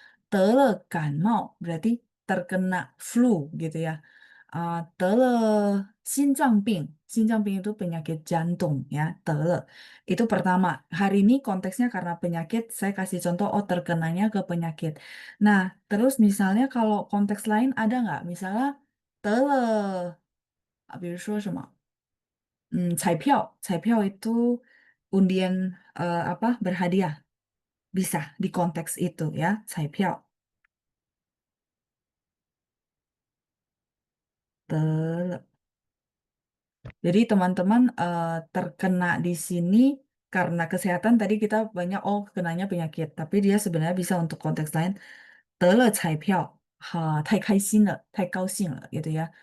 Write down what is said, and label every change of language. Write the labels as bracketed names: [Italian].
[Indonesian] 得了感冒 berarti terkena flu gitu ya. 得了心脏病 itu penyakit jantung ya, 得了. Itu pertama. Hari ini konteksnya karena penyakit, saya kasih contoh, oh terkenanya ke penyakit. Nah, terus misalnya kalau konteks lain ada nggak? [Chinese] Misalnya, 得了，比如说什么？ [Indonesian] 彩票itu undian apa berhadiah. Bisa di konteks itu ya, 彩票. [Chinese] 得了. [Indonesian] Jadi teman-teman terkena di sini karena kesehatan tadi kita banyak oh kenanya penyakit, tapi dia sebenarnya bisa untuk konteks lain. [Chinese] 得了彩票，太开心了，太高兴了 [Indonesian] gitu ya.